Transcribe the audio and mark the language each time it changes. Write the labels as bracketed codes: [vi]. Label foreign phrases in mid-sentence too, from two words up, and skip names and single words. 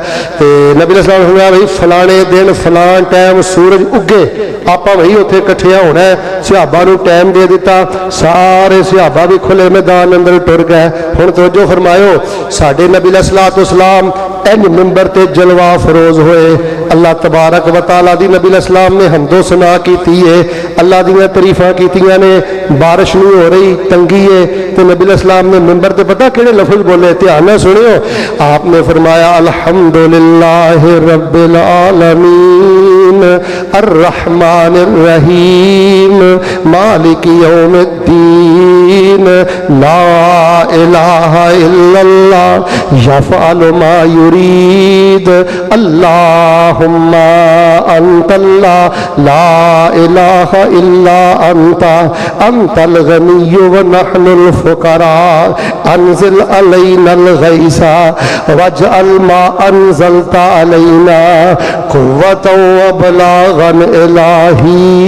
[pa] تو نبی علیہ السلام نے ہویا بھائی فلانے دن فلان ٹائم سورج اگے آپ وہی اوتھے اکٹھیاں ہونا اے. صحابہ نوں ٹائم دے دتا، سارے صحابہ وی کھلے میدان اندر ٹر گئے. ہن توجہ فرمایو، ساڈے نبی علیہ السلام انج منبر تے جلوہ افروز ہوئے. [ar] الله تبارك وتعالى [pa] دی نبی علیہ السلام نے حمد و ثنا کی اے، اللہ دی تعریفاں کیتیاں نے. بارش نہیں ہو رہی، تنگی اے، تو نبی علیہ السلام نے منبر تے پتہ کیہڑے لفظ بولے، دھیان نال سنیو. آپ نے فرمایا [ar] الحمد لله رب العالمين الرحمن الرحيم مالك يوم الدين لا إله إلا الله يفعل ما يريد اللهم أنت الله لا إله إلا أنت أنت الغني ونحن الفقراء أنزل علينا الغيث واجعل ما أنزلت علينا قوة وبلاغا إلهي.